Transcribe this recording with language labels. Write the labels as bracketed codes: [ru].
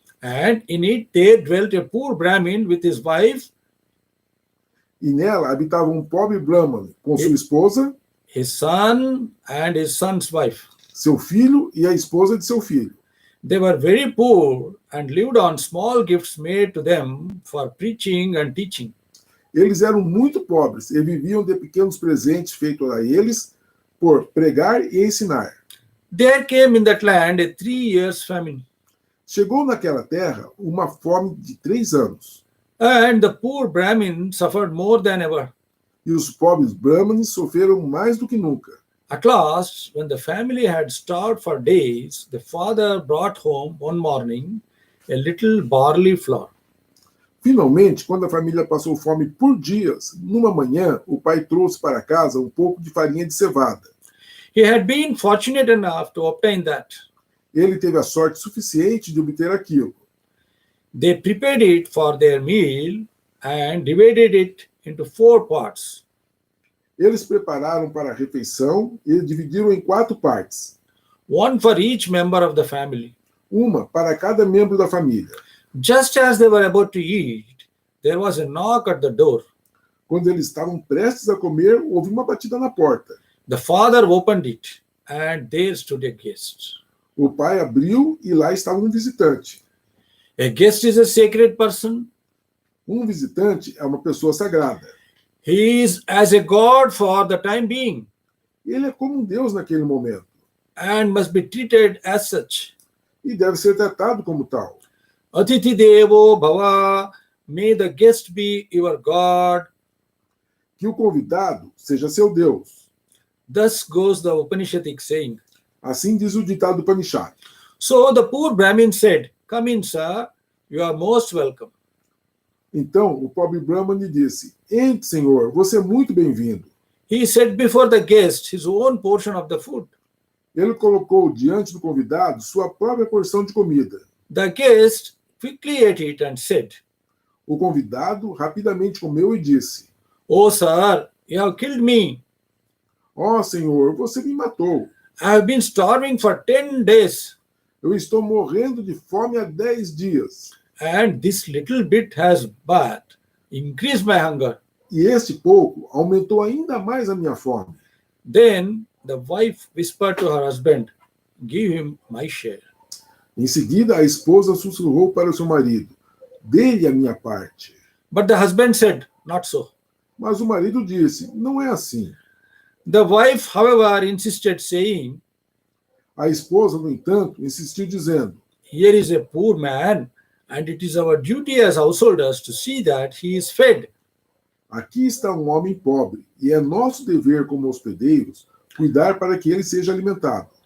[en] and in it there dwelt a poor Brahmin with his wife, [pt] e nela habitava um pobre Brahman com sua esposa, [en] his son, and his son's wife. [pt] seu filho e a esposa de seu filho. [en] They were very poor and lived on small gifts made to them for preaching and teaching. [pt] Eles eram muito pobres e viviam de pequenos presentes feitos a eles por pregar e ensinar. [en] There came in that land a 3 years famine, [pt] Chegou naquela terra uma fome de 3 anos, [en] and the poor Brahmin suffered more than ever. [pt] e os pobres brahmanes sofreram mais do que nunca. [en] At last, when the family had starved for days, the father brought home one morning a little barley flour. [pt] Finalmente, quando a família passou fome por dias, numa manhã, o pai trouxe para casa um pouco de farinha de cevada. [en] He had been fortunate enough to obtain that. [pt] Ele teve a sorte suficiente de obter aquilo. [en] They prepared it for their meal and divided it into 4 parts. [pt] Eles prepararam para a refeição e dividiram em 4 partes, [en] one for each member of the family. [pt] uma para cada membro da família. [en] Just as they were about to eat, there was a knock at the door. [pt] Quando eles estavam prestes a comer, houve uma batida na porta. [en] The father opened it, and there stood a guest. [pt] O pai abriu e lá estava um visitante. [en] A guest is a sacred person. [pt] Um visitante é uma pessoa sagrada. [en] He is as a god for the time being [pt] Ele é como um Deus naquele momento [en] and must be treated as such. [pt] e deve ser tratado como tal. [en] Atiti Devo Bhava, may the guest be your God. [pt] Que o convidado seja seu Deus. [en] Thus goes the Upanishadic saying. [pt] Assim diz o ditado Upanishad. [en] So the poor Brahmin said, "Come in, sir, you are most welcome." [pt] Então o pobre Brahman lhe disse: entre, senhor, você é muito bem-vindo. [en] He set before the guest his own portion of the food. [pt] Ele colocou diante do convidado sua própria porção de comida. [en] The guest quickly ate it and said, [pt] O convidado rapidamente comeu e disse: [en] "Oh, sir, you have killed me. [pt] ó, senhor, você me matou. [en] I have been starving for 10 days, [pt] Eu estou morrendo de fome há 10 dias. [en] and this little bit has but increased my hunger." [pt] E este pouco aumentou ainda mais a minha fome. [en] Then the wife whispered to her husband, "Give him my share." [pt] Em seguida, a esposa sussurrou para o seu marido: dê-lhe a minha parte. [en] But the husband said, "Not so." [pt] Mas o marido disse: não é assim. [en] The wife, however, insisted, saying, [pt] A esposa, no entanto, insistiu dizendo: [en] Here is a poor man, and it is our duty as householders to see that he is fed. [pt] aqui está um homem pobre, e é nosso dever como hospedeiros cuidar para que ele seja alimentado.